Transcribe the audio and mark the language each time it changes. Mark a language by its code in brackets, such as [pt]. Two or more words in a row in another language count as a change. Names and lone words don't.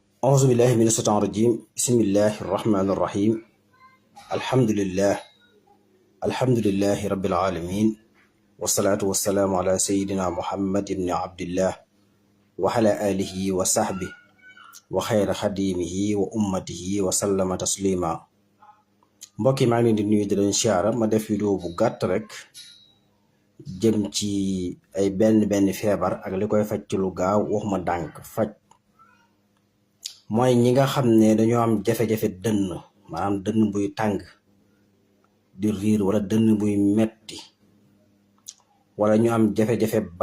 [ar] أعوذ بالله من الشيطان الرجيم بسم الله الرحمن الرحيم الحمد لله رب العالمين والصلاة والسلام على سيدنا محمد بن عبد الله وعلى آله وصحبه وخير خديمه وأمته وسلم تسليما [wo] mbokk yi maa ngi leen di nuyu di leen siyaara ma def vidéo bu gàtt rek jëm ci ay benn feebar ak li koy faj ci lu gaaw waxuma dànk faj mooy ñi nga xam ne dañoo am jafe-jafe dënn maanaam dënn buy tàng di riir wala dënn buy metti wala ñu am jafe-jafe